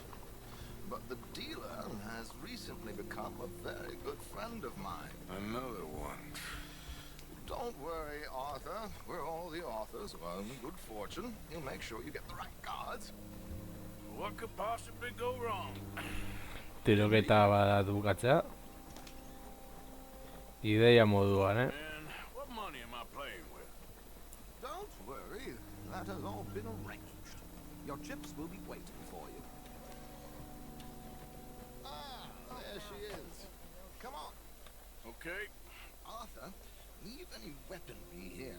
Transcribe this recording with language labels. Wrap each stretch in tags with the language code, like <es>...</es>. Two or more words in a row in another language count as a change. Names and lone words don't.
<en>But the dealer has recently become a very good friend of mine. Another one. Don't worry, Arthur. We're all the authors of our own good fortune. He'll make sure you get the right cards. What could possibly go wrong?</en> <eu>Tiroketa bat bukatzea. Ideia moduan, eh?</eu> <en>And what money am I playing with? Don't worry. That has all been arranged. Your chips will be waiting for you. Ah, there she is. Come on. Okay. Arthur, leave any weaponry here.</en>